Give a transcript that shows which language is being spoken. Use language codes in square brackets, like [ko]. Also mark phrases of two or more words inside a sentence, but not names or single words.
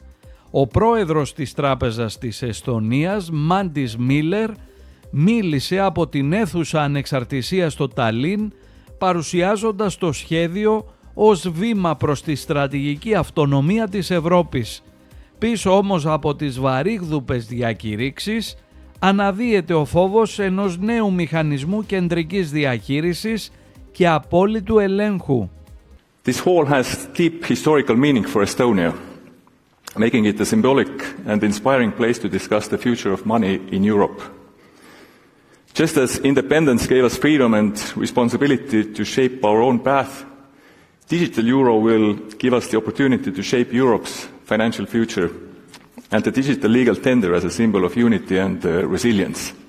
[el] Ο πρόεδρος της Τράπεζας της Εστονίας, Μάντις Μίλερ, μίλησε από την αίθουσα ανεξαρτησίας στο Ταλίν, παρουσιάζοντας το σχέδιο ως βήμα προς τη στρατηγική αυτονομία της Ευρώπης. Πίσω όμως από τις βαρύγδουπες διακηρύξεις αναδύεται ο φόβος ενός νέου μηχανισμού κεντρικής διαχείρισης και απόλυτου ελέγχου. [en] This hall has deep historical meaning for Estonia, making it a symbolic and inspiring place to discuss the future of money in Europe. Just as independence gave us freedom and responsibility to shape our own path, digital euro will give us the opportunity to shape Europe's financial future and the digital legal tender as a symbol of unity and resilience.